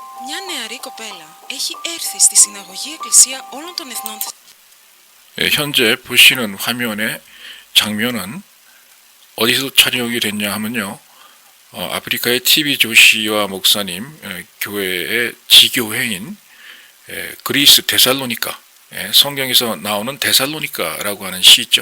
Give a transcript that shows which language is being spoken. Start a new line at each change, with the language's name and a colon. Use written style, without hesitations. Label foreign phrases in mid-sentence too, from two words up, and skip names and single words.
Greek: Μια νεαρή κοπέλα έχει έρθει στη συναγωγή εκκλησία όλων των εθνών.
Korean: 현재 보시는 화면의 장면은 어디서 촬영이 됐냐 하면요. 아프리카의 TV 조시와 목사님 교회의 지교회인 그리스 데살로니가, 성경에서 나오는 데살로니가라고 하는 시 있죠.